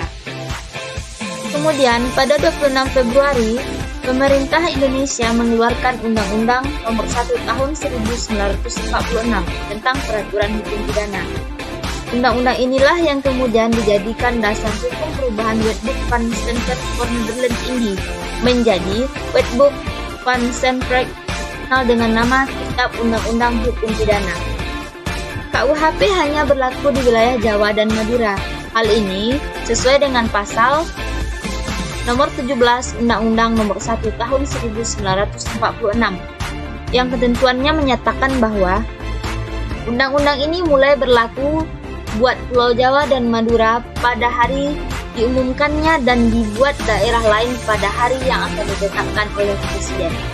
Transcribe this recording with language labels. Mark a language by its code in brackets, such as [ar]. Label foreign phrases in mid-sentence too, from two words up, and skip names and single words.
[id] Kemudian pada 26 Februari, pemerintah Indonesia mengeluarkan Undang-Undang Nomor 1 Tahun 1946 tentang Peraturan Hukum Pidana. Undang-undang inilah yang kemudian dijadikan dasar hukum perubahan Wetboek van Steenberg voor Nederland Indië menjadi Wetboek van Steenberg dengan nama Kitab Undang-Undang Hukum Pidana. KUHP hanya berlaku di wilayah Jawa dan Madura. Hal ini sesuai dengan pasal nomor 17 Undang-Undang Nomor 1 Tahun 1946 yang ketentuannya menyatakan bahwa undang-undang ini mulai berlaku buat Pulau Jawa dan Madura pada hari diumumkannya dan dibuat daerah lain pada hari yang akan ditetapkan oleh Presiden.